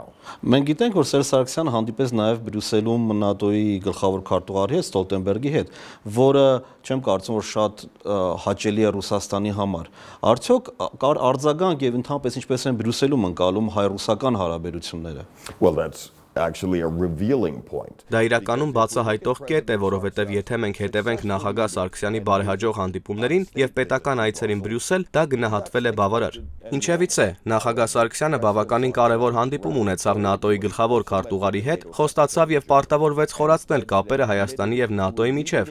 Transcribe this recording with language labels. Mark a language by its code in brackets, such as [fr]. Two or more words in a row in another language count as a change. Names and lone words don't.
[hy] Մենք գիտենք, որ Սերժ Սարգսյանը հանդիպեց նաեւ Բրյուսելում ՆԱՏՕ-ի գլխավոր քարտուղարի հետ Ստոլտենբերգի հետ, որը չեմ կարծում որ շատ հաճելի է Ռուսաստանի համար։ Արդյոք կար արձագանք եւ ընդհանրապես ինչպես են Բրյուսելում ընկալում հայ-ռուսական հարաբերությունները։ [en] Well, that's actually a revealing point. [hy] Դա իրականում բացահայտող կետ է, որովհետև եթե մենք հետևենք նախագահ Սարգսյանի բարեհաջող հանդիպումներին եւ պետական այցերին Բրյուսել, դա գնահատվել է բավարար։ Ինչևից է, նախագահ Սարգսյանը բավականին կարևոր հանդիպում ունեցավ ՆԱՏՕ-ի գլխավոր քարտուղարի հետ, խոստացավ եւ պարտավորվեց խորացնել կապերը Հայաստանի եւ ՆԱՏՕ-ի միջեւ,